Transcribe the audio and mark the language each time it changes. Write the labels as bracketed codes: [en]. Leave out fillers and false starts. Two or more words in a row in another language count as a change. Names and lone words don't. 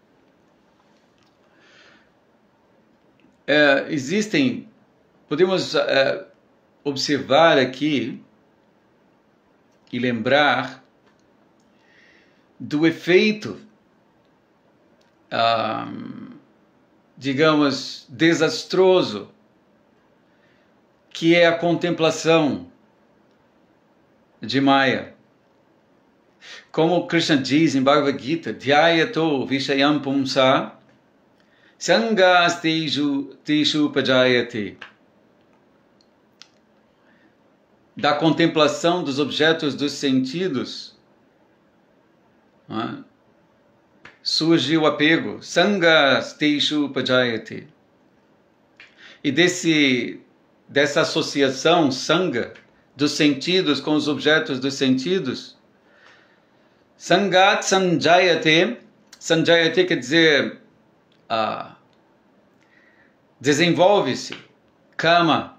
[pt] Podemos observar aqui e lembrar do efeito, digamos, desastroso, que é a contemplação de Maya. Como Krishna diz em Bhagavad Gita, [sa] ध्यायतो विषयं पुंस सङ्गस् तेषु पजायते. [pt] Da contemplação dos objetos dos sentidos, surge o apego, [sa] सङ्गस् तेषु पजायते. [pt] E dessa associação, Sanga, dos sentidos com os objetos dos sentidos, [sa] सङ्गात् सञ्जायते, [pt] Sanjayate quer dizer desenvolve-se, kama.